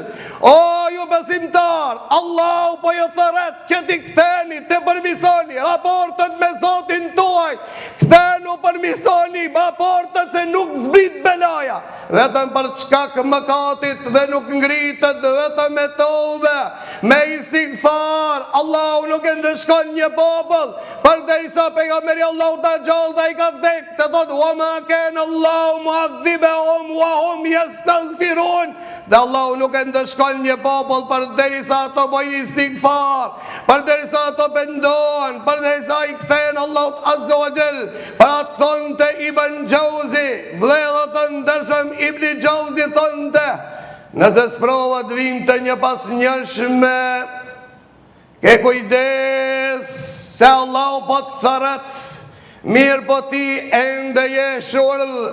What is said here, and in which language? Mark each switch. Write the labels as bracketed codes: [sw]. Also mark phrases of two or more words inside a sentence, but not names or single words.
[sq] O ju besimtar, Allahu po ju thret që t'i ktheni, të përmisoni raportet me Zotin tuaj, kthenu përmisoni raportet se nuk zbrit belaja, vetëm për çka mëkatit dhe nuk ngritet vetëm me tobe, me istighfar. Allahu nuk e ndëshkon një popull përderisa pejgamberi Allahu ta gjallë dhe i ka vdek, të thot: [ar] "وما كان الله معذبهم وهم يستغفرون." [sq] Dhe Allahu nuk e ndëshkon një popull përderisa ato bojnë istighfar, përderisa ato pendohen, përderisa i kthehen Allahut [ar] عز وجل. [sq] Para thonte Ibn Jauzi, vëllezër të ndershëm, Ibn Jauzi thonte: "Nëse sprovat vinë të një pas njëshme, ke kujdes se Allahu po të thërët, mirë po ti ende je shurdh.